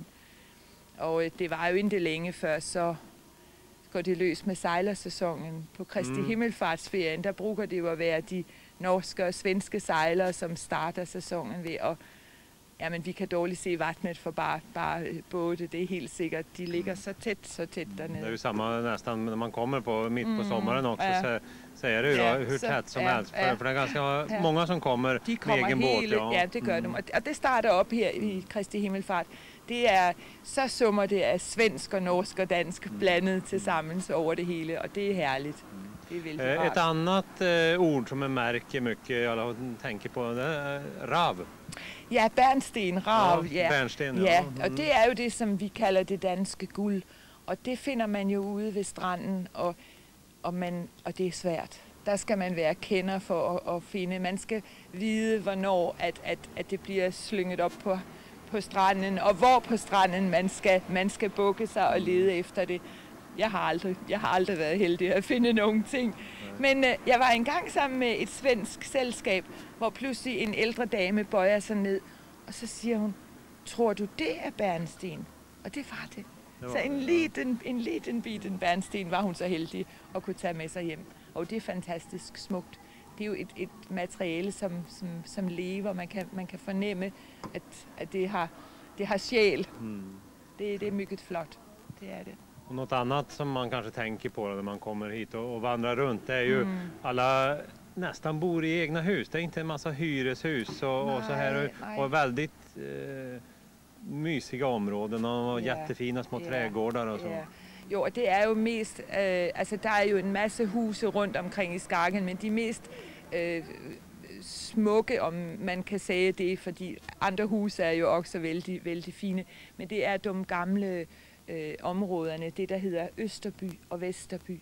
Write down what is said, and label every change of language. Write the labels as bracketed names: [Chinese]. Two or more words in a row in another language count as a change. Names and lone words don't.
[Danish] Og det var jo ikke længe før, så går det løs med sejlersæsonen på Kristi Himmelfartsferien. Der bruger det jo at være de norske og svenske sejlere, som starter sæsonen ved at... Jamen, vi kan dårligt se vattnet for bare både, det er helt sikkert. De ligger så tæt dernede. [Swedish] Det är ju samma nästan när man kommer mitt på sommaren också. säger du, Ja, hur så- tätt som ja, helst. ja. För det är ganska Ja. många som kommer [Danish] De [Swedish] med [Danish] kommer [Swedish] egen båt. [Danish] hele, ja, det gør de. Og det starter op her i Kristi Himmelfart. Det er, så summer det af svensk og norsk og dansk blandet til sammen over det hele, og det er herligt. Det er vældig [Swedish] Ett [Danish] rart. [Swedish] annat ord som jag märker mycket, alla tänker på, det är rav. [Danish] Ja, bernsten, rav, Ja, ja. bernsten, ja. Ja, Mhm. og det er jo det, som vi kalder det danske guld. Og det finder man jo ude ved stranden, og det er svært. Der skal man være kender for at finde. Man skal vide, hvornår at det bliver slynget op på stranden, og hvor på stranden man skal bukke sig og lede efter det. Jeg har aldrig været heldig at finde nogen ting. Men jeg var engang sammen med et svensk selskab, hvor pludselig en ældre dame bøjer sig ned, og så siger hun, tror du det er bernsten? Og det var det. Så [Swedish] en liten biten [Danish] bernsten var hun så heldig at kunne tage med sig hjem. Og det er fantastisk smukt. Det er jo et materiale, som lever. Man kan fornemme, at det har sjæl. Det er mycket flot. Det er det. [Swedish] Och något annat som man kanske tänker på när man kommer hit och vandrar runt, det är ju alla nästan bor i egna hus. Det är inte en massa hyreshus och så här, Nej. och väldigt mysiga områden och Ja, jättefina små ja, trädgårdar och så. Ja. [Danish] Jo, og det er jo mest, altså der er jo en masse huse rundt omkring i Skagen, men de mest smukke, om man kan sige det, fordi andre huse er jo også vældig, vældig fine, men det er de gamle områderne, det der hedder Østerby og Vesterby.